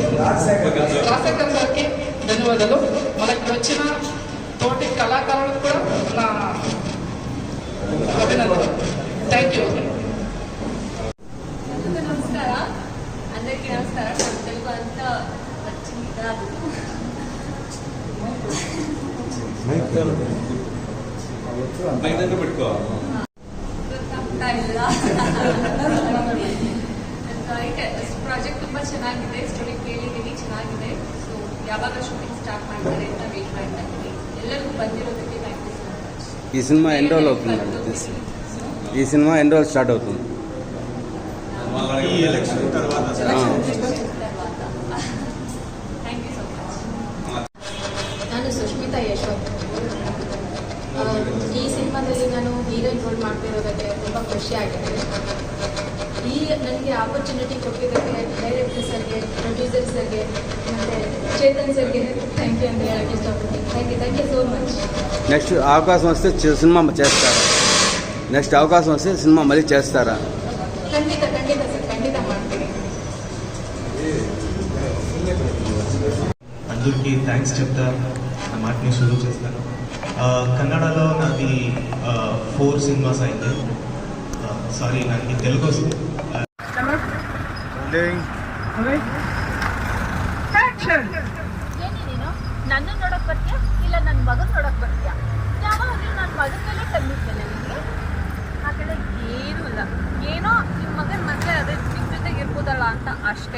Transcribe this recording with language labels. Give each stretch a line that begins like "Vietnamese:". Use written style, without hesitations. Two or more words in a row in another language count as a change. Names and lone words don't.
Telugu: రాజశేఖర్ సార్కి ధన్యవాదాలు. మనకి వచ్చిన తోటి కళాకారులకు కూడా నా అభినందనలు.
English: thank you.
Telugu: నమస్కారం, అందరికీ నమస్కారం. నాకు తెలుగు అంతా వచ్చింది కాదు.
Kannada: ಪ್ರಾಜೆಕ್ಟ್ ತುಂಬ ಚೆನ್ನಾಗಿದೆ, ಸ್ಟೋರಿ ಕೇಳಿದ್ದೀನಿ, ಚೆನ್ನಾಗಿದೆ. ಸೊ ಯಾವಾಗ
English: shooting start
Kannada: ಮಾಡ್ತಾರೆ ಅಂತ ವೇಟ್ ಮಾಡ್ತಾ ಇದ್ದೀನಿ. ಎಲ್ಲರಿಗೂ ಬಂದಿರೋದಕ್ಕೆ
English: thank you so much.
Telugu: ఈ సినిమా ఎన్ని రోజులు అవుతుంది? ఈ సినిమా ఎన్ని రోజులు స్టార్ట్ అవుతుంది? ఎలక్షన్ తర్వాత.
English: thank you so much.
Kannada: ಎಪಿಸೋಡ್ ಮಾಡ್ತಿರೋದಕ್ಕೆ ತುಂಬ ಖುಷಿ ಆಗಿದೆ. ಈ ನನಗೆ ಆಪರ್ಚುನಿಟಿ ಕೊಟ್ಟಿದ್ದಕ್ಕೆ ಡೈರೆಕ್ಟರ್ ಸರ್ಗೆ, ಪ್ರೊಡ್ಯೂಸರ್ ಸರ್ಗೆ ಮತ್ತು ಚೇತನ್ ಸರ್ಗೆ
English: thank you
Kannada: ಅಂತ ಹೇಳಕ್ಕೆ ಇಷ್ಟಪಡ್ತೀನಿ.
English: thank you so much.
Telugu: నెక్స్ట్ అవకాశం వస్తే సినిమా చేస్తారా? నెక్స్ట్ అవకాశం వస్తే సినిమా మళ్ళీ చేస్తారా?
Kannada: ಖಂಡಿತ ಸರ್, ಖಂಡಿತ ಮಾಡ್ತೀನಿ.
Telugu: అందరికీ థ్యాంక్స్ చెప్తా నా మాటని షురూ చేస్తాను. కన్నడలో నాది 4 సినిమాస్ అయింది. సారీ, నాకు తెలుగు వస్తుంది.
Kannada: ಏನಿ ನೀನು ನನ್ನ ನೋಡಕ್ ಬರ್ತೀಯಾ ಇಲ್ಲ ನನ್ನ ಮಗನ್ ನೋಡಕ್ ಬರ್ತೀಯಾ? ಯಾವಾಗಲೂ ನನ್ನ ಮಗನ ಮೇಲೆ ಕಣ್ಣಿರ್ತೇನೆ ನಿಮಗೆ. ಆ ಕಡೆ ಏನೂ ಇಲ್ಲ, ಏನೋ ನಿಮ್ಮ ಮಗನ ಮದುವೆ ಅದೇ ನಿಮ್ಮ ಜೊತೆಗೆ ಇರ್ಬೋದಲ್ಲ ಅಂತ ಅಷ್ಟೇ.